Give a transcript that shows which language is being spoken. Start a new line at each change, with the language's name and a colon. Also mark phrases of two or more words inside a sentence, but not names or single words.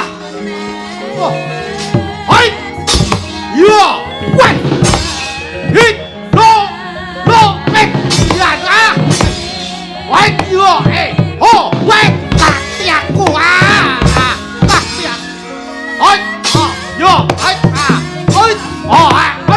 Indonesian: Wah. Hai. Ya. Wah. Hit. No. No. Ya. Wah. Ya. Oh. Wah. Kaki aku. Kaki aku. Hai. Ya. Hai. Hai. Oh. Hai.